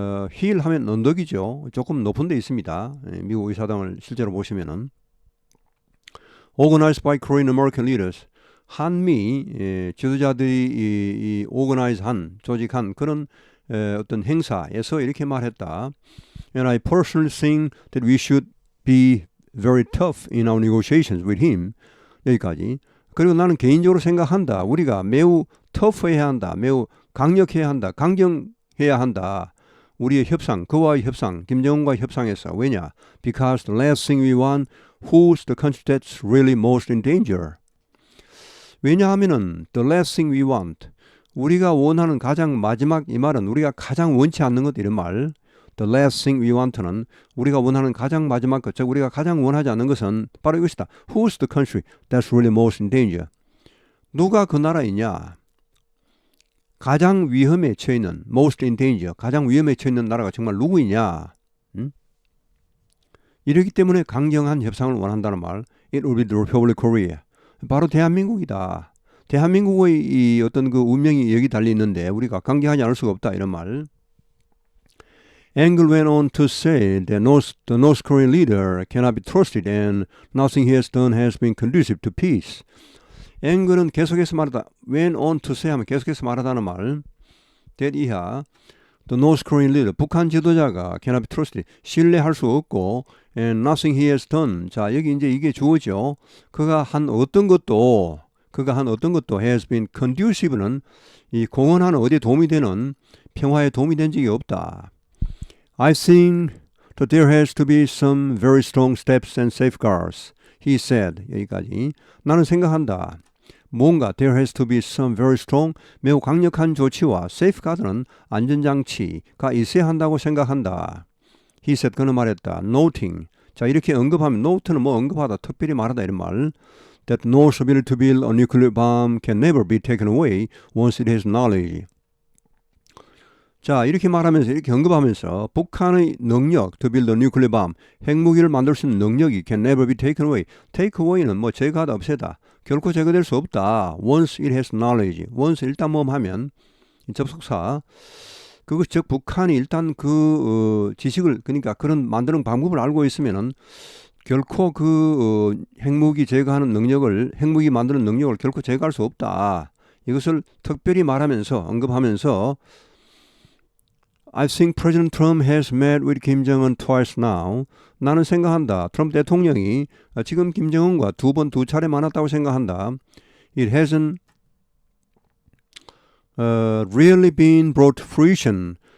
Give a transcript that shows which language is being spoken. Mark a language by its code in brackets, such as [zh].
[ko] 힐 하면 언덕이죠. 조금 높은 데 있습니다. 미국 의사당을 실제로 보시면은 [en] organized by Korean American leaders [ko] 한미 지도자들이 organize한 조직한 그런 어떤 행사에서 이렇게 말했다. [en] And I personally think that we should be very tough in our negotiations with him. [ko] 여기까지. 그리고 나는 개인적으로 생각한다. 우리가 매우 터프해야 한다. 매우 강력해야 한다. 강경해야 한다. 우리의 협상, 그와의 협상, 김정은과의 협상에서. 왜냐? [en] Because the last thing we want, who's the country that's really most in danger? [ko] 왜냐하면은 [en] the last thing we want, [ko] 우리가 원하는 가장 마지막 이 말은 우리가 가장 원치 않는 것 이런 말. [en] The last thing we want [ko] 는 우리가 원하는 가장 마지막 것, 즉 우리가 가장 원하지 않는 것은 바로 이것이다. [en] Who's the country that's really most in danger? [ko] 누가 그 나라이냐? 가장 위험에 처해 있는 most in danger, 가장 위험에 처해 있는 나라가 정말 누구이냐? 이러기 때문에 강경한 협상을 원한다는 말. [en] It will be the Republic of Korea. [ko] 바로 대한민국이다. 대한민국의 이 어떤 그 운명이 여기 달려 있는데 우리가 강경하지 않을 수가 없다 이런 말. [en] Engel went on to say that the North Korean leader cannot be trusted and nothing he has done has been conducive to peace. [ko] 앵글은 계속해서 말하다. [en] went on to say [ko] 하면 계속해서 말하다는 말. [en] that [ko] 이하 [en] the North Korean leader [ko] 북한 지도자가 [en] cannot be trusted [ko] 신뢰할 수 없고 [en] and nothing he has done [ko] 자 여기 이제 이게 주어죠. 그가 한 어떤 것도 [en] has been conducive [ko] 는 이 공헌하는 어디에 도움이 되는 평화에 도움이 된 적이 없다. [en] I think that there has to be some very strong steps and safeguards. He said. [ko] 여기까지. 나는 생각한다. 뭔가 [en] there has to be some very strong, [ko] 매우 강력한 조치와 safeguard는 안전장치가 있어야 한다고 생각한다. [en] He said. [ko] 그는 말했다. [en] Noting. [ko] 자 이렇게 언급하면 note는 뭐 언급하다, 특별히 말하다 이런 말. [en] That North's ability to build a nuclear bomb can never be taken away once it has knowledge. [ko] 자 이렇게 말하면서 이렇게 언급하면서 북한의 능력 [en] to build a nuclear bomb [ko] 핵무기를 만들 수 있는 능력이 [en] can never be taken away. [ko] take away는 뭐 제거하다 없애다. 결코 제거될 수 없다. [en] once it has knowledge. [ko] once 일단 뭐 하면 접속사 그것 즉 북한이 일단 그 지식을 그러니까 그런 만드는 방법을 알고 있으면은 결코 그 핵무기 제거하는 능력을 핵무기 만드는 능력을 결코 제거할 수 없다. 이것을 특별히 말하면서 언급하면서 [en] I think President Trump has met with Kim Jong-un twice now. [ko] 나는 생각한다. 트럼프 대통령이 지금 김정은과 두 차례 만났다고 생각한다. [en] It hasn't really been brought to fruition.